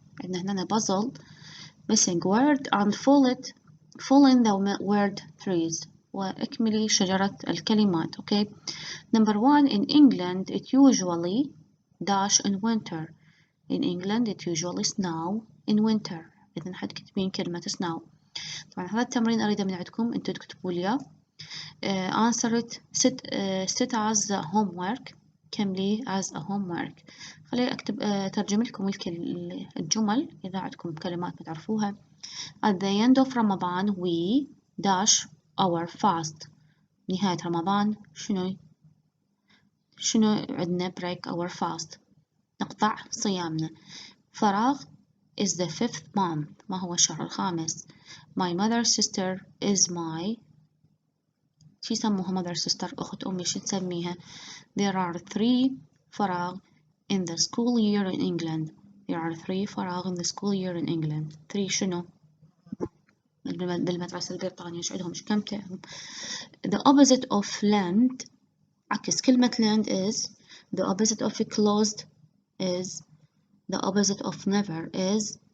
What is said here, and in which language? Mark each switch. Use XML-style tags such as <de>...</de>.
<ar>عندنا هنا</ar> <en>puzzle missing word and fill in the word trees.</en> <ar>واكملي شجرة الكلمات. Okay.</ar> <en>Number 1 in England it usually dash in winter. In England it usually snow in winter.</en> <ar>إذن حتكتبين كلمة snow. طبعا هذا التمرين أريده من عندكم أنتوا تكتبوا لي</ar> <en>answer it sit as a homework</en> <ar>كملي</ar> <en>as a homework.</en> <ar>خليني أكتب ترجم لكم الجمل إذا عندكم كلمات ما تعرفوها.</ar> <en>At the end of Ramadan we dash our fast.</en> <ar>نهاية رمضان شنو عندنا</ar> <en>break our fast</en> <ar>نقطع صيامنا. فراغ is the 5th month ما هو الشهر الخامس.</ar> <en>My mother's sister is my</en> <ar>شي يسموها</ar> <en>mother sister</en> <ar>أخت أمي شي تسميها.</ar> <en>There are 3 فراغ in the school year in England. There are 3 فراغ in the school year in England.</en> <ar>3 شنو بالمدرسة البريطانية شو عندهم كم تعرف.</ar> <en>The opposite of land</en> <ar>عكس كلمة</ar> <en>land is. The opposite of closed is. The opposite of never is.</en>